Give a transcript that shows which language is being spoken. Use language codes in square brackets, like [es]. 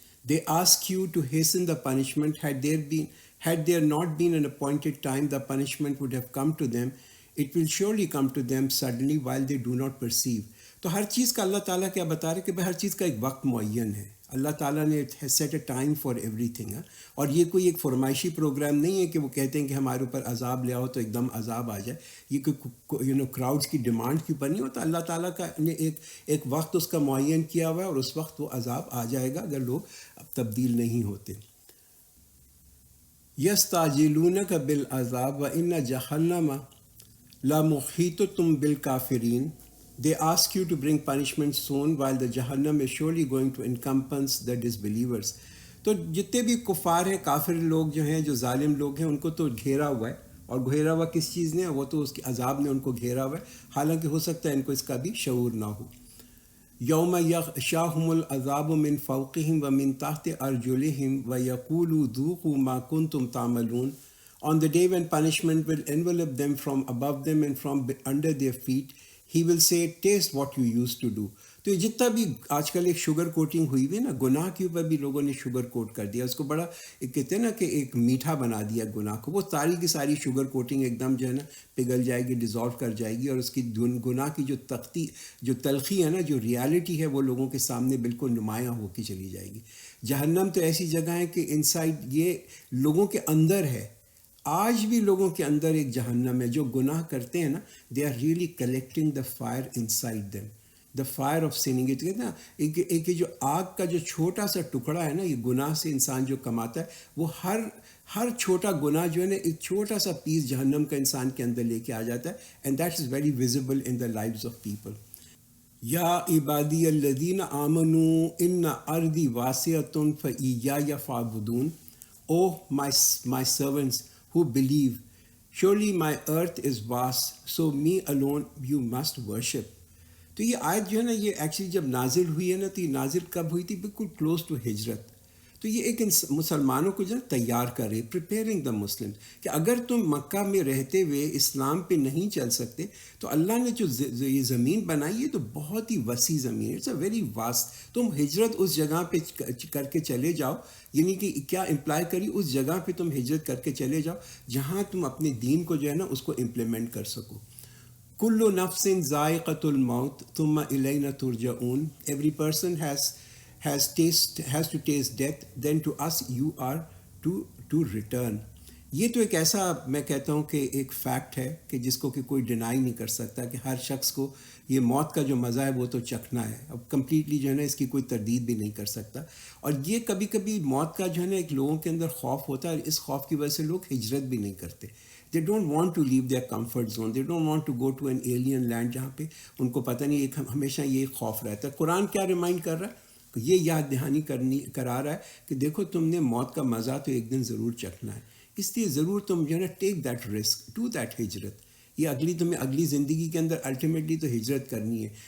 [en] They ask you to hasten the punishment. Had there not been an appointed time, the punishment would have come to them. It will surely come to them suddenly while they do not perceive. [ur] تو ہر چیز کا اللہ تعالیٰ کیا بتا رہے کہ ہر چیز کا ایک وقت معین ہے. اللہ تعالیٰ نے [en] Set a time for everything. [ur] اور یہ کوئی ایک فرمائشی پروگرام نہیں ہے کہ وہ کہتے ہیں کہ ہمارے اوپر عذاب لے آؤ تو ایک دم عذاب آ جائے. یہ کوئی کراؤڈس کی ڈیمانڈ کے اوپر نہیں ہوتا. اللہ تعالیٰ کا نے ایک وقت اس کا معین کیا ہوا ہے, اور اس وقت وہ عذاب آ جائے گا اگر لوگ تبدیل نہیں ہوتے. [ar] یستعجلونک بالعذاب وان جہنم لمحیطۃ بالکافرین. [en] They ask you to bring punishment soon while the Jahannam is surely going to encompass the disbelievers. [ur] تو جتنے بھی کفار ہیں, کافر لوگ جو ہیں, جو ظالم لوگ ہیں, ان کو تو گھیرا ہوا ہے. اور گھیرا ہوا کس چیز نے؟ وہ تو اس کے عذاب نے ان کو گھیرا ہوا ہے, حالانکہ ہو سکتا ہے ان کو اس کا بھی شعور نہ ہو. [ar] یوم یغشاہم العذاب من فوقہم ومن تحت ارجلہم ویقول ذوقوا ما کنتم تعملون. [en] On the day when punishment will envelop them from above them and from under their feet, he will say, taste what you used to do. [ur] تو یہ جتنا بھی آج کل ایک شوگر کوٹنگ ہوئی ہوئی ہے نا, گناہ کے اوپر بھی لوگوں نے شوگر کوٹ کر دیا, اس کو بڑا کہتے ہیں نا کہ ایک میٹھا بنا دیا گناہ کو. وہ ساری کی ساری شوگر کوٹنگ ایک دم جو ہے نا پگھل جائے گی, ڈیزالو کر جائے گی, اور اس کی گناہ کی جو تلخی ہے نا, جو ریالٹی ہے, وہ لوگوں کے سامنے بالکل نمایاں ہو کے چلی جائے گی. جہنم تو ایسی جگہ ہے کہ انسائڈ یہ لوگوں کے اندر ہے. آج بھی لوگوں کے اندر ایک جہنم ہے. جو گناہ کرتے ہیں نا, [en] They are really collecting the fire inside them, the fire of sinning. [ur] کہتے ہیں نا ایک جو آگ کا جو چھوٹا سا ٹکڑا ہے نا, یہ گناہ سے انسان جو کماتا ہے, وہ ہر چھوٹا گناہ جو ہے نا ایک چھوٹا سا پیس جہنم کا انسان کے اندر لے کے آ جاتا ہے. [en] And that is very visible in the lives of people. [ar] یا عبادی الذین آمنوا ان ارضی واسعۃ فاییایا فاعبدون. [en] Oh my servants who believe, surely my earth is vast, so me alone you must worship. [ur] تو یہ آیت جو ہے نا یہ ایکچولی جب نازل ہوئی ہے نا تو یہ نازل کب ہوئی تھی؟ بالکل کلوز ٹو ہجرت. تو یہ ایک مسلمانوں کو جو ہے تیار کر رہی ہے، [en] preparing the Muslim, [ur] کہ اگر تم مکہ میں رہتے ہوئے اسلام پہ نہیں چل سکتے تو اللہ نے جو یہ زمین بنائی ہے تو بہت ہی وسیع زمین ہے، [en] It's a very vast. [ur] تم ہجرت اس جگہ پہ کر کے چلے جاؤ، یعنی کہ کیا امپلائی کری، اس جگہ پہ تم ہجرت کر کے چلے جاؤ جہاں تم اپنے دین کو جو ہے نا اس کو امپلیمنٹ کر سکو. [ar] کل نفس ذائقۃ الموت ثم الینا ترجعون. [en] Every person has to taste death, then to us you are to return. [ur] یہ تو ایک ایسا میں کہتا ہوں کہ ایک فیکٹ ہے کہ جس کو کہ کوئی ڈینائی نہیں کر سکتا کہ ہر شخص کو یہ موت کا جو مزہ ہے وہ تو چکھنا ہے. اب کمپلیٹلی جو ہے نا اس کی کوئی تردید بھی نہیں کر سکتا. اور یہ کبھی کبھی موت کا جو ہے نا ایک لوگوں کے اندر خوف ہوتا ہے، اور اس خوف کی وجہ سے لوگ ہجرت بھی نہیں کرتے. [en] They don't want to leave their comfort zone. They don't want to go to an alien land [ur] جہاں پہ ان کو پتہ نہیں، ایک ہمیشہ یہ خوف رہتا ہے. قرآن کیا ریمائنڈ کر رہا ہے؟ یہ یاد دہانی کرا رہا ہے کہ دیکھو تم نے موت کا مزہ تو ایک دن ضرور چکھنا ہے، اس لیے ضرور تم جو ہے نا [en] Take that risk, do that ہجرت. [ur] یہ تمہیں اگلی زندگی کے اندر الٹیمیٹلی تو ہجرت کرنی ہے.